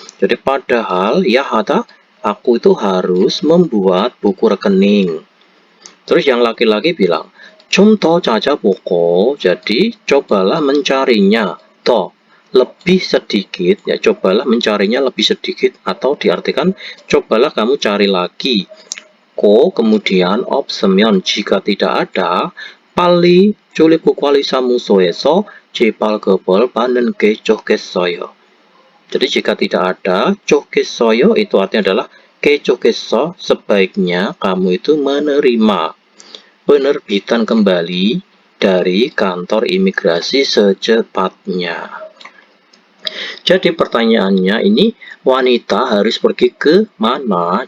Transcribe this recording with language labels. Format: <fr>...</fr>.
<id>Jadi padahal ya hata aku itu harus membuat buku rekening. Terus yang laki-laki bilang</id> <ko>좀 더 찾아보고,</ko> <id>jadi cobalah mencarinya. 더 lebih sedikit ya, cobalah mencarinya lebih sedikit, atau diartikan cobalah kamu cari lagi. kemudian</id> <ko>없으면</ko> <id>jika tidak ada</id> <ko>빨리 출입국관리사무소에서 재발급을 받는 게 좋겠어요.</ko> <id>Jadi jika tidak ada 좋겠어요 itu artinya adalah</id> <ko>게 좋겠어,</ko> <id>sebaiknya kamu itu menerima penerbitan kembali dari kantor imigrasi secepatnya. Jadi pertanyaannya ini, wanita harus pergi ke mana?</id>